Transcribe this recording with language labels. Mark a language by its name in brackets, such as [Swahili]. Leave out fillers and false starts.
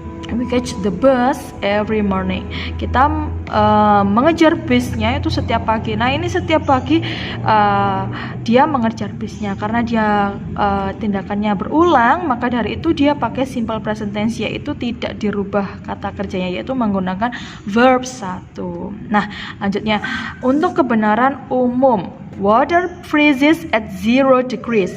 [English] We catch the bus every morning. [Indonesian] Kita mengejar busnya itu setiap pagi. Nah, ini setiap pagi dia mengejar busnya karena dia tindakannya berulang, maka dari itu dia pakai simple present tense, yaitu tidak dirubah kata kerjanya, yaitu menggunakan verb 1. Nah, lanjutnya untuk kebenaran umum. [English] Water freezes at 0 degrees.